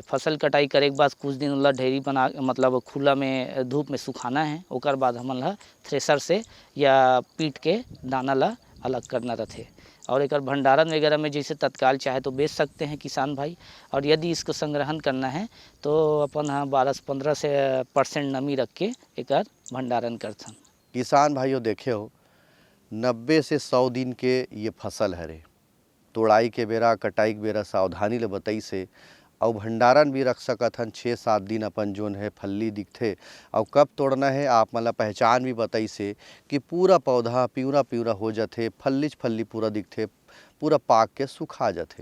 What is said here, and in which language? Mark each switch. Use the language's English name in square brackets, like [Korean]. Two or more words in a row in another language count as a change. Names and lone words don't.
[Chhattisgarhi] फसल कटाई करे के बाद कुछ दिन ला ढेरी बना मतलब खुला में धूप में सुखाना है, ओकर बाद हमन ला थ्रेसर से या पीट के दाना ला अलग करना रहते। और एक भंडारण वगैरह में जैसे तत्काल चाहे तो बेच सकते हैं किसान भाई, और यदि इसको संग्रहण करना है तो अपन 12-15% नमी रख के एक भंडारण करथन। किसान भाइयों देखे हो 90 से 100 दिन के ये फसल हरे, तोड़ाई के बेरा कटाई के बेरा सावधानी ले बताई से और भंडारण भी रख सकत हन 6-7 दिन अपन जोन है फल्ली दिखथे और कब तोड़ना है आप मतलब पहचान भी बताई से कि पूरा पौधा पिवरा हो जाथे, फल्ली पूरा दिखथे, पूरा पाक के सुखा जाथे।